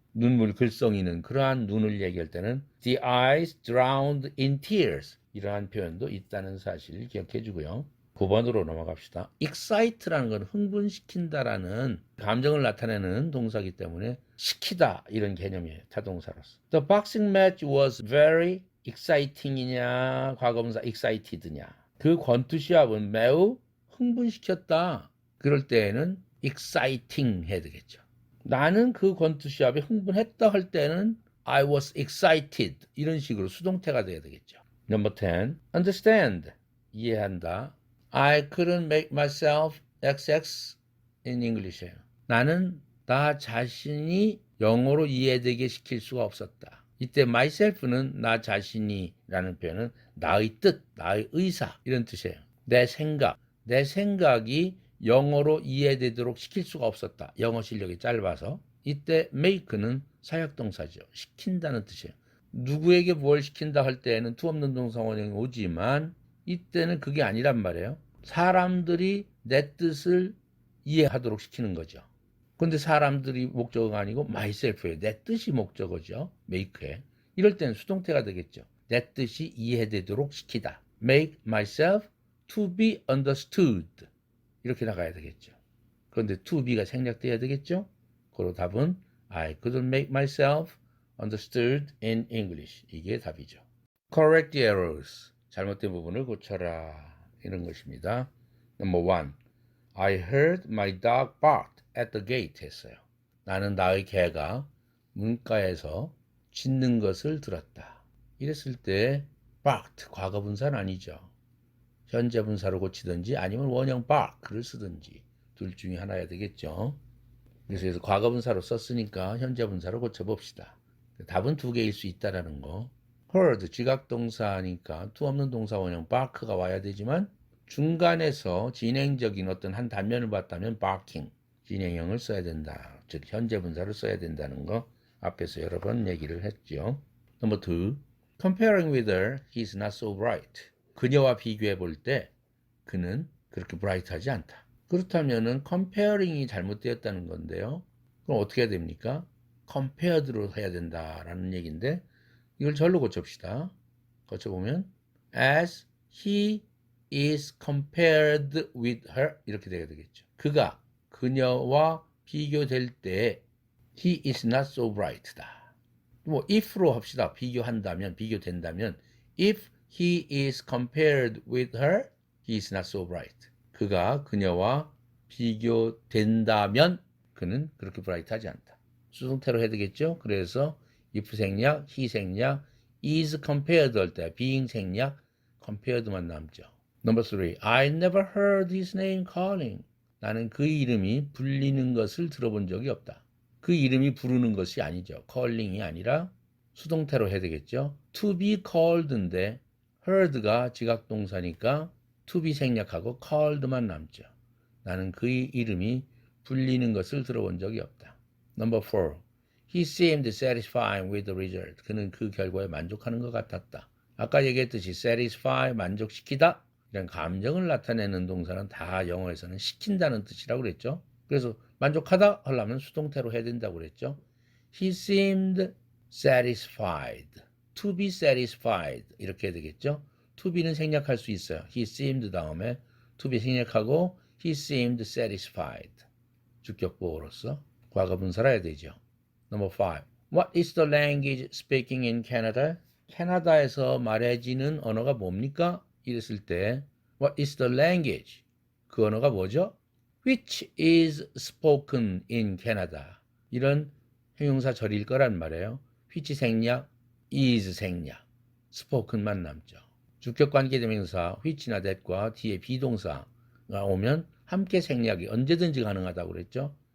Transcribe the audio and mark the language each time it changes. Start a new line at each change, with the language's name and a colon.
Korean: 눈물 글썽이는 그러한 눈을 얘기할 때는
English: the eyes drowned in tears
Korean: 이러한 표현도 있다는 사실을 기억해 주고요. 9번으로 넘어갑시다. excite라는 건 흥분시킨다라는 감정을 나타내는 동사이기 때문에 시키다 이런 개념이에요. 타동사로서.
English: The boxing match was very exciting이냐
Korean: 과거분사
English: excited냐.
Korean: 그 권투 시합은 매우 흥분시켰다. 그럴 때에는 exciting 해야 되겠죠. 나는 그 권투 시합에 흥분했다 할 때는
English: I was excited
Korean: 이런 식으로 수동태가 돼야 되겠죠.
English: Number 10. Understand.
Korean: 이해한다.
English: I couldn't make myself XX in English예요.
Korean: 나는 나 자신이 영어로 이해되게 시킬 수가 없었다. 이때 myself는 나 자신이라는 표현은 나의 뜻, 나의 의사 이런 뜻이에요. 내 생각이 영어로 이해되도록 시킬 수가 없었다. 영어 실력이 짧아서. 이때 make는 사역동사죠. 시킨다는 뜻이에요. 누구에게 뭘 시킨다 할 때에는 투 없는 동사 원형이 오지만 이때는 그게 아니란 말이에요. 사람들이 내 뜻을 이해하도록 시키는 거죠. 근데 사람들이 목적어가 아니고 myself예요. 내 뜻이 목적어죠. make에. 이럴 때는 수동태가 되겠죠. 내 뜻이 이해되도록 시키다.
English: make myself to be understood.
Korean: 이렇게 나가야 되겠죠. 그런데 to be가 생략돼야 되겠죠. 그로 답은
English: I couldn't make myself understood in English.
Korean: 이게 답이죠.
English: Correct the errors.
Korean: 잘못된 부분을 고쳐라. 이런 것입니다.
English: Number 1. I heard my dog bark at the gate
Korean: 했어요. 나는 나의 개가 문가에서 짖는 것을 들었다. 이랬을 때 barked 과거분사는 아니죠. 현재 분사로 고치든지 아니면 원형 bark를 쓰든지 둘 중에 하나야 되겠죠. 그래서 과거분사로 썼으니까 현재 분사로 고쳐봅시다. 답은 두 개일 수 있다라는 거. heard 지각동사니까 투 없는 동사 원형 bark가 와야 되지만 중간에서 진행적인 어떤 한 단면을 봤다면 barking 진행형을 써야 된다. 즉 현재 분사를 써야 된다는 거 앞에서 여러 번 얘기를 했죠.
English: Number 2. Comparing with her, he's not so bright.
Korean: 그녀와 비교해 볼 때 그는 그렇게 브라이트하지 않다. 그렇다면은 comparing이 잘못되었다는 건데요. 그럼 어떻게 해야 됩니까? compared로 해야 된다라는 얘기인데 이걸 절로 고쳐봅시다. 고쳐보면
English: as he is compared with her
Korean: 이렇게 돼야 되겠죠.
English: 그가 그녀와 비교될 때 he is not so bright다.
Korean: 뭐 if로 합시다. 비교한다면 비교된다면
English: if he is compared with her, he is not so bright.
Korean: 그가 그녀와 비교된다면 그는 그렇게 브라이트하지 않다. 수동태로 해야 되겠죠. 그래서 if 생략, he 생략, is compared 할 때 being 생략, compared만 남죠.
English: Number 3. I never heard his name calling.
Korean: 나는 그 이름이 불리는 것을 들어본 적이 없다. 그 이름이 부르는 것이 아니죠. calling이 아니라 수동태로 해야 되겠죠. to be called인데 heard가 지각동사니까 to be 생략하고 called만 남죠. 나는 그의 이름이 불리는 것을 들어본 적이 없다.
English: Number 4. He seemed satisfied with the result.
Korean: 그는 그 결과에 만족하는 것 같았다. 아까 얘기했듯이 satisfy, 만족시키다. 이런 감정을 나타내는 동사는 다 영어에서는 시킨다는 뜻이라고 그랬죠. 그래서 만족하다 하려면 수동태로 해야 된다고 그랬죠.
English: He seemed satisfied. To be satisfied. 이렇게 해야 되겠죠. To be
Korean: 는 생략할 수 있어요.
English: He seemed
Korean: 다음에
English: to be
Korean: 생략하고
English: He seemed satisfied.
Korean: 주격보어로서 과거분사라 해야 되죠.
English: Number 5. What is the language speaking in Canada?
Korean: 캐나다에서 말해지는 언어가 뭡니까? 이랬을 때
English: What is the language?
Korean: 그 언어가 뭐죠?
English: Which is spoken in Canada.
Korean: 이런 형용사 절일 거란 말이에요. which 생략, is 생략, spoken만 남죠. 주격관계대명사 which나 that과 뒤에 비동사가 오면 함께 생략이 언제든지 가능하다고 그랬죠.